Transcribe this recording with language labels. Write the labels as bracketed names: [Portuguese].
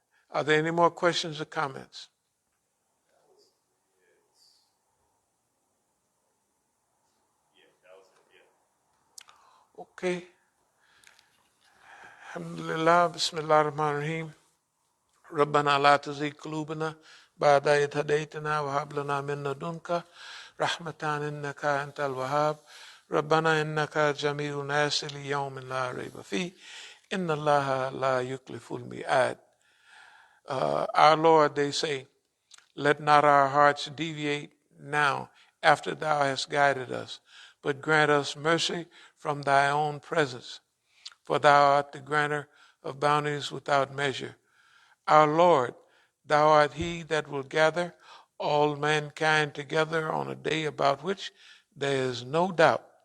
[English] Are there any more questions or comments? Okay. [Arabic] Alhamdulillah, Bismillah ar-Rahman ar-Rahim. ربنا لا تزغ قلوبنا بعد إذ هديتنا وهب لنا من لدنك رحمة إنك أنت الوهاب ربنا إنك جميع الناس ليوم لا ريب فيه إن الله لا يخلف الميعاد. [English] Our Lord, they say, let not our hearts deviate now after thou hast guided us, but grant us mercy from thy own presence, for thou art the granter of bounties without measure. Our Lord, thou art he that will gather all mankind together on a day about which there is no doubt.